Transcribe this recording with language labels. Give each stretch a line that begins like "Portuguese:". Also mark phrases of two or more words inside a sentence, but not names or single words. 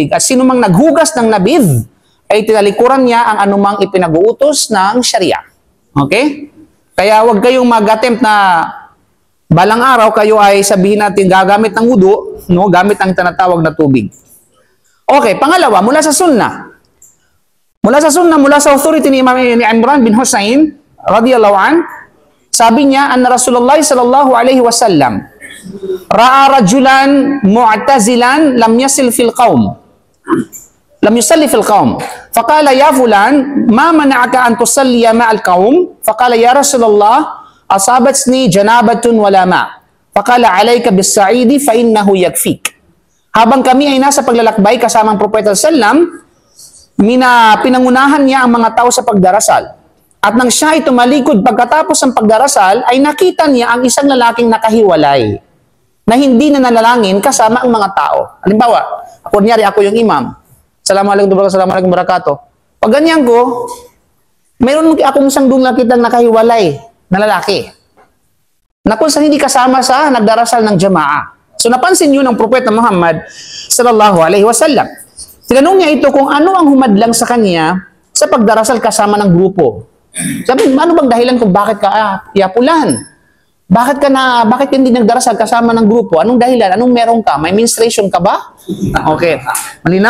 Filipino: At sino mang naghugas ng nabidh ay tinalikuran niya ang anumang ipinag-uutos ng Sharia. Okay? Kaya huwag kayong mag-attempt na balang araw kayo ay sabihin natin gagamit ng wudu, no, gamit ang tinatawag na tubig. Okay, pangalawa, mula sa sunnah. Mula sa sunnah, mula sa authority ni Imran bin Husayn,
Arabic: رضي الله عن,
Filipino: sabi niya,
Arabic: أن رسول الله صلى الله عليه وسلم رأى رجلا معتزلا لم يصل في القوم. لم يصل في القوم. فقال يا فلان، ما منعك أن تصلي مع القوم? فقال يا رسول الله، أصابتني جنابة ولا ماء'. فقال عليك بالصعيد فإنه يكفيك.
Filipino: Habang kami ay nasa paglalakbay kasama ang Propeta sallam, pinangunahan niya ang mga tao sa pagdarasal. At nang siya ay tumalikod pagkatapos ng pagdarasal, ay nakita niya ang isang lalaking nakahiwalay na hindi na nanalangin kasama ang mga tao. Halimbawa, kunyari ako yung imam.
Arabic: السلام عليكم وبركاته.
Filipino: Pag ganyan ko, mayroon akong isang doon nakitang nakahiwalay na lalaki na kung saan hindi kasama sa nagdarasal ng jamaah. So napansin yun ng Propeta Muhammad
Arabic: صلى الله عليه وسلم.
Filipino: Tinanong niya ito kung ano ang humadlang sa kanya sa pagdarasal kasama ng grupo. Sabi, ano bang dahilan kung bakit ka yapulan? Bakit hindi nagdarasal kasama ng grupo? Anong dahilan? Anong meron ka? May menstruation ka ba? Okay. Malinaw?